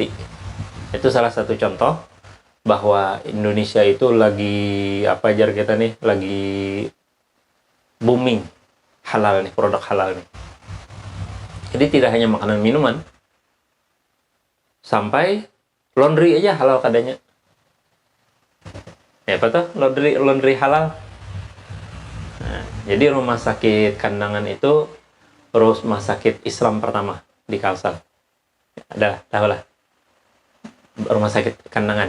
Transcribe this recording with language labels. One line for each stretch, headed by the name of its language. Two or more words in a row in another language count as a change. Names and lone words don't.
Indonesian: Itu salah satu contoh bahwa Indonesia itu lagi apa ajar kita nih, lagi booming halal nih, produk halal nih. Jadi tidak hanya makanan minuman, sampai laundry aja halal kadanya. Ya apa tuh laundry halal. Nah, jadi rumah sakit Kandangan itu rumah sakit Islam pertama di Kalsel. Ada, tahu lah. Rumah sakit Kandangan.